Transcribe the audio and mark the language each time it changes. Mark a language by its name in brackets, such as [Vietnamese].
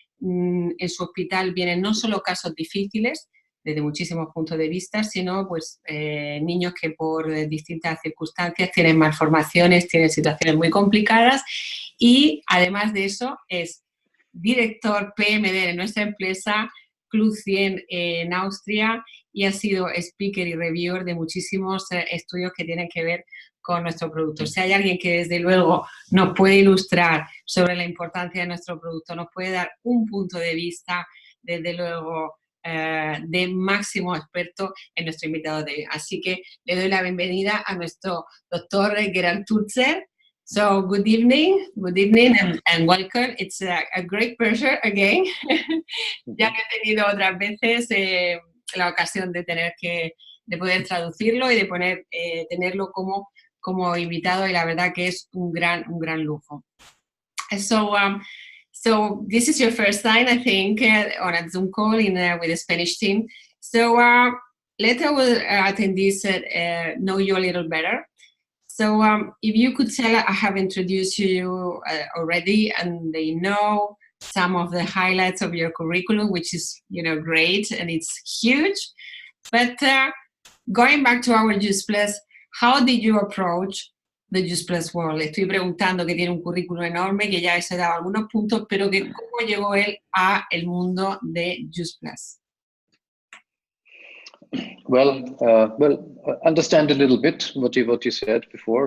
[Spanish] En su hospital vienen no solo casos difíciles, desde muchísimos puntos de vista, sino pues niños que por distintas circunstancias tienen malformaciones, tienen situaciones muy complicadas, y además de eso es director PMD de nuestra empresa, Club 100 en Austria, y ha sido speaker y reviewer de muchísimos estudios que tienen que ver con nuestro producto. Si hay alguien que desde luego nos puede ilustrar sobre la importancia de nuestro producto, nos puede dar un punto de vista, desde luego, de máximo experto, en nuestro invitado de hoy. Así que le doy la bienvenida a nuestro doctor Gerald Tulzer. [English] So, good evening and welcome. It's a great pleasure again. [Spanish] Ya que he tenido otras veces la ocasión de poder traducirlo y de tenerlo como invitado, y la verdad que es un gran lujo. [English] So this is your first time, I think, on a Zoom call with the Spanish team. So let our attendees know you a little better. So if you could tell, I have introduced you already, and they know some of the highlights of your curriculum, which is, great, and it's huge. But going back to our Juice Plus, how did you approach the Juice Plus world? [Spanish] Le estoy preguntando, que tiene un currículum enorme, que ya se ha dado algunos puntos, pero que cómo llegó él a el mundo de Juice Plus. [English] Well, understand a little bit what you said before.